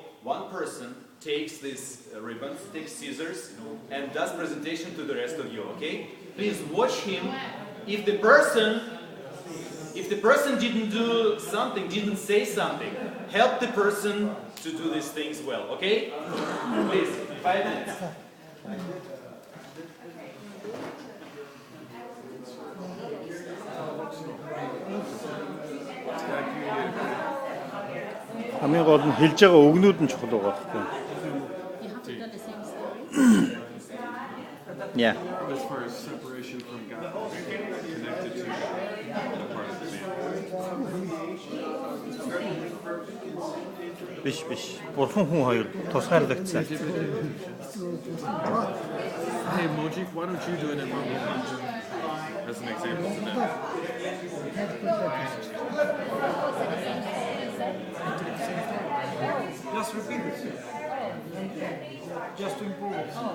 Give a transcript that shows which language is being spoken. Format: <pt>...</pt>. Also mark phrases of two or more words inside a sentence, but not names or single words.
<en>One person takes this ribbons, takes scissors, and does presentation to the rest of you, okay? Please watch him. If the person didn't do something, didn't say something, help the person to do these things well, okay? Please, 5 minutes.</en> <mn>хамгийн гол нь хэлж байгаа үгнүүд нь чухал байгаа байхгүй.</mn> <en>You have to do the same story. Yeah. As far as separation from God, connected to God, and a part of the family.</en> <mn>Биш. Бурхан хүн хоёр тусгаарлагдсан.</mn> <en>Hey Moji, why don't you do it in Mongolian as an example to them? Just repeat it. Just to improve it.</en>